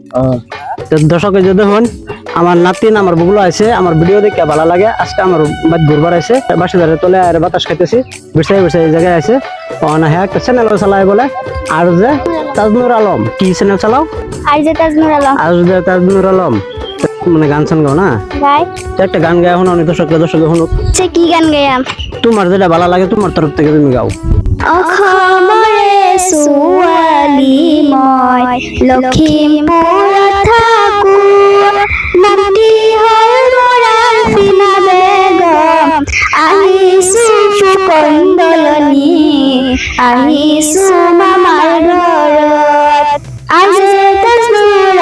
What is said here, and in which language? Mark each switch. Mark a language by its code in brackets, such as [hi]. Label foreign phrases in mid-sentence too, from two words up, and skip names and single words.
[bn] তো দর্শকে যদি হন আমার নাতিন আমার বগুলো আছে আমার ভিডিও দেখে ভালো লাগে আজকে আমার বাদ ঘুরবার আছে বাসা ধরে তোলে আর বাতাস খাইতেছি বসে বসে এই জায়গায় আছে হ্যাঁ একটা চ্যানেল চালায় বলে আর যে তাজনুর আলম কি চ্যানেল চালাও আর যে তাজনুর আলম আর যে তাজনুর আলম মানে গান গাও না গাই তো একটা গান গায় এখন অনেক দর্শক শুনুক সে কি গান গায়াম তোমার যেটা ভালো লাগে তোমার তরফ থেকে তুমি গাও [as] অখমরে সুয়ালি মই লখিমপুর থাকো নামটি হয় মোরার ফিনা বেগম আহিছো কন্দলনি আহিছো মামার ঘৰত আজি তাজনুৰ